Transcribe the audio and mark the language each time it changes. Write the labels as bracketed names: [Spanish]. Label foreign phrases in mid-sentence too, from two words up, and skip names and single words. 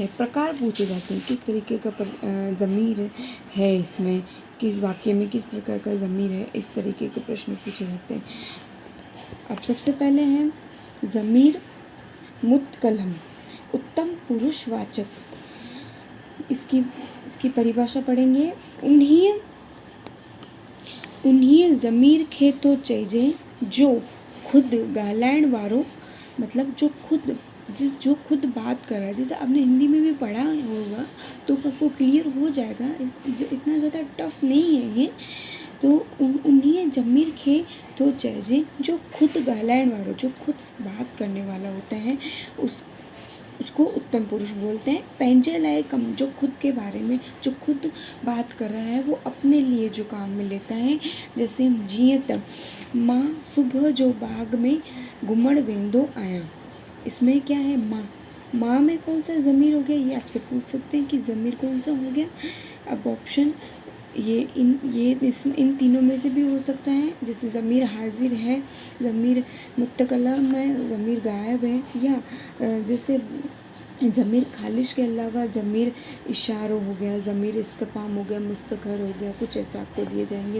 [Hindi] प्रकार पूछे जाते हैं किस तरीके का ज़मीर है, इसमें किस वाक्य में किस प्रकार का ज़मीर है, इस तरीके के प्रश्न पूछे जाते हैं। अब सबसे पहले है ज़मीर मुतकलम उत्तम पुरुषवाचक। इसकी परिभाषा पढ़ेंगे। [Sindhi] उन्हीं ज़मीर खे तो चइजे जो खुद ॻाल्हाइण वारो [Hindi] मतलब जो खुद बात कर रहा है। जैसे आपने हिंदी में भी पढ़ा होगा तो आपको क्लियर हो जाएगा। इतना ज़्यादा टफ नहीं है ये। तो [Sindhi] उन्हीं ज़मीर खे तो चइजे जो खुद ॻाल्हाइण वारो [Hindi] जो खुद बात करने वाला होता है उसको उत्तम पुरुष बोलते हैं। [Sindhi] पंहिंजे लाइ कम [Hindi] जो खुद के बारे में जो खुद बात कर रहा है वो अपने लिए जो काम में लेता है। [Sindhi] जैसे जीअं त मां सुबुह जो बाग में घुमण वेंदो आहियां। [Hindi] इसमें क्या है? माँ में कौन सा ज़मीर हो गया ये आपसे पूछ सकते हैं कि ज़मीर कौन सा हो गया। अब ऑप्शन इन तीनों में से भी हो सकता है। जैसे ज़मीर हाजिर है, ज़मीर मुतकलम है, ज़मीर गायब है, या जैसे ज़मीर खालिश के अलावा ज़मीर इशारो हो गया, ज़मीर इस्तिफ़ाम हो गया, मुस्तकर हो गया, कुछ ऐसा आपको दिए जाएंगे।